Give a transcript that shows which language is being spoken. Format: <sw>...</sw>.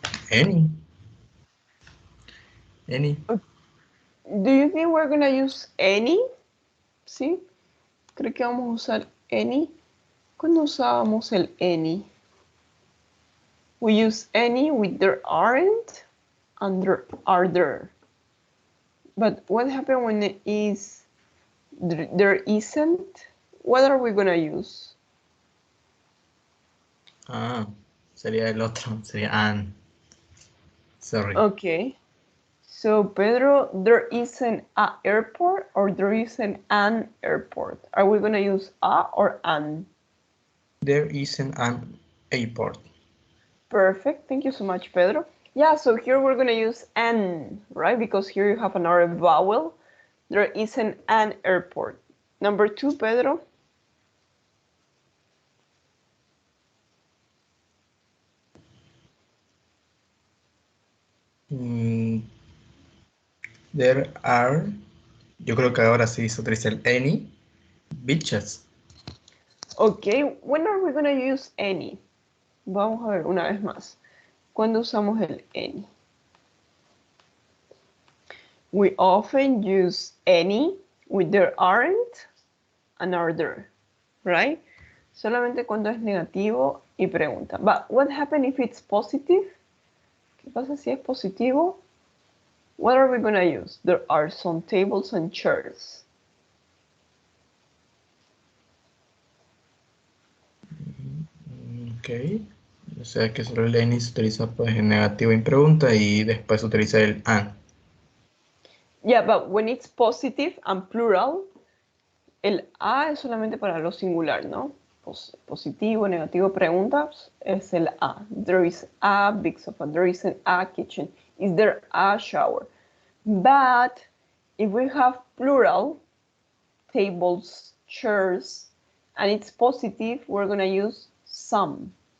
<en>Any. Do you think we're gonna use any?</en> <es>¿Sí? Creo que vamos a usar any. ¿Cuándo usábamos el any?</es> <en>We use any with there aren't and there are there. But what happens when it is there isn't? What are we gonna use?</en> <es>Sería el otro, sería an.</es> <en>Sorry. Okay. So Pedro, there isn't a airport or there isn't an airport. Are we gonna use a or an? There isn't an airport. Perfect. Thank you so much, Pedro. Yeah, so here we're going to use an, right? Because here you have another vowel. There isn't an airport. Number 2, Pedro. There are,</en> <es>yo creo que ahora sí se utiliza el any, beaches.</es> <en>Okay, when are we going to use any?</en> <es>Vamos a ver una vez más. ¿Cuándo usamos el any?</es> <en>We often use any with there aren't and are there, right?</en> <es>Solamente cuando es negativo y pregunta.</es> <en>But what happens if it's positive?</en> <es>¿Qué pasa si es positivo?</es> <en>What are we going to use? There are some tables and chairs. Ok.</en> <es>O sea que solo el any se utiliza pues en negativo en pregunta y después se utiliza el an.</es> <en>Yeah, but when it's positive and plural,</en> <es>el a es solamente para lo singular, ¿no? Positivo, negativo, preguntas, es el a.</es> <en>There is a big sofa. There is a kitchen. Is there a shower? But if we have plural, tables, chairs, and it's positive, we're going to use some.</en>